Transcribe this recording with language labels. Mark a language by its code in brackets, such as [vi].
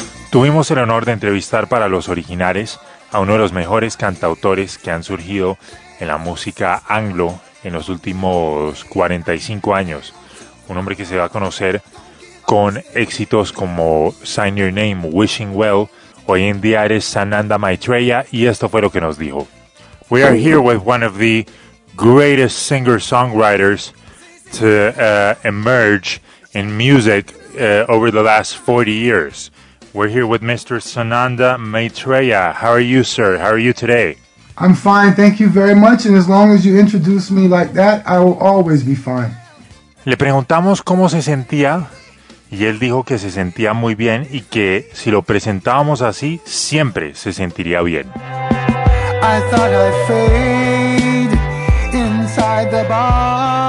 [es] Tuvimos el honor de entrevistar para Los Originales a uno de los mejores cantautores que han surgido en la música anglo en los últimos 45 años. Un hombre que se va a conocer con éxitos como Sign Your Name, Wishing Well. Hoy en día eres Sananda Maitreya y esto fue lo que nos dijo. [en] We are here with one of the greatest singer-songwriters to emerge in music over the last 40 years. We're here with Mr. Sananda Maitreya. How are you, sir? How are you today? I'm fine. Thank you very much. And as long as you introduce me like that, I will always be fine. [es] Le preguntamos cómo se sentía y él dijo que se sentía muy bien y que si lo presentábamos así, siempre se sentiría bien. [en] I thought I'd fade inside the box.